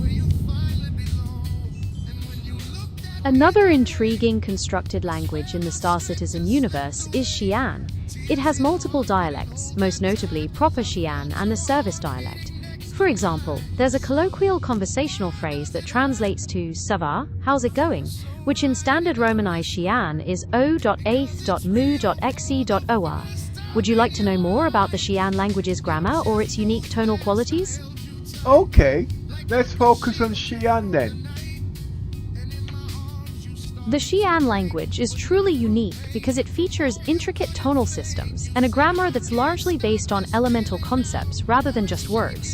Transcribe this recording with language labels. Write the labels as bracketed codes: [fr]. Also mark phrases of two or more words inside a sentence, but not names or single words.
[en] Another intriguing constructed language in the Star Citizen universe is Xi'an. It has multiple dialects, most notably proper Xi'an and the service dialect. For example, there's a colloquial conversational phrase that translates to [fr] "Ça va? [en] How's it going?", which in standard Romanized Xi'an is o.8.mu.xe.or. Would you like to know more about the Xi'an language's grammar or its unique tonal qualities? Okay, let's focus on Xi'an then. The Xi'an language is truly unique because it features intricate tonal systems and a grammar that's largely based on elemental concepts rather than just words.